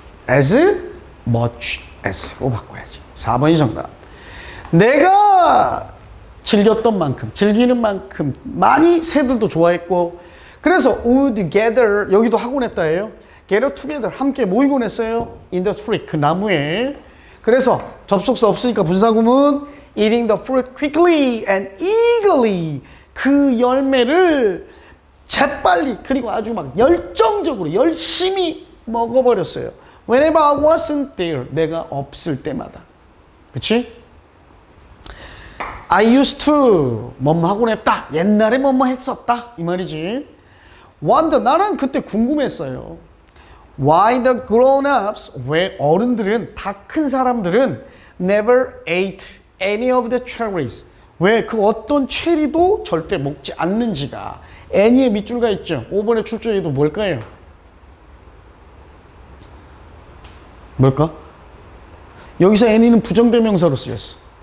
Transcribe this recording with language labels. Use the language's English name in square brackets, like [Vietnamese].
[Korean] as much as로 바꿔야지. 4번이 정답. 내가 즐겼던 만큼, 즐기는 만큼 많이 새들도 좋아했고, 그래서 [English] would gather, [Korean] 여기도 하곤 했다예요. [English] gather together, [Korean] 함께 모이곤 했어요. [English] in the tree, [Korean] 그 나무에. 그래서 접속사 없으니까 분사구문 [English] eating the fruit quickly and eagerly, [Korean] 그 열매를 재빨리 그리고 아주 막 열정적으로 열심히 먹어버렸어요. [English] Whenever I wasn't there, [Korean] 내가 없을 때마다. 그치? [English] I used to [Korean] 뭐뭐 하곤 했다. 옛날에 뭐뭐 했었다. 이 말이지. Wonder, 나는 그때 궁금했어요. [English] Why the grown-ups, [Korean] 왜 어른들은, 다 큰 사람들은 [English] never ate any of the cherries. [Korean] 왜 그 어떤 체리도 절대 먹지 않는지가. any의 밑줄가 있죠. 5번의 출제에도 뭘까요? 뭘까? 여기서 any는 부정대명사로 쓰였어.